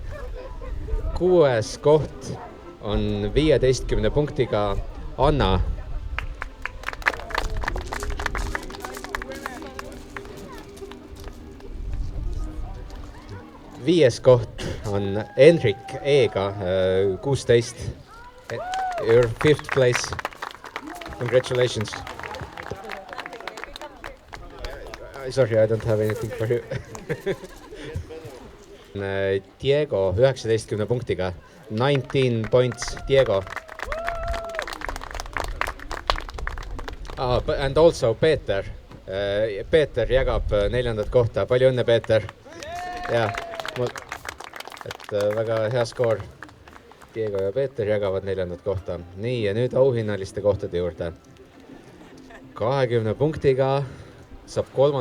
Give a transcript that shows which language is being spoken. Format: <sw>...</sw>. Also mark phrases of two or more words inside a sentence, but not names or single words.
<et>6. koht on 15 punktiga Anna. 5. koht on Henrik E-ga 16.</et> <en>Your 5th place. Congratulations. Sorry, I don't have anything for you.</en> <et>Diego 19 punktiga.</et> <en>19 points, Diego. And also Peeter.</en> <et>Peeter jagab 4. kohta. Palju õnne, Peeter. Ja, et väga hea skoor. Diego ja Peeter jagavad 4. kohta. Nii, ja nüüd auhinnaliste kohtade juurde. 20 punktiga saab 3.</et>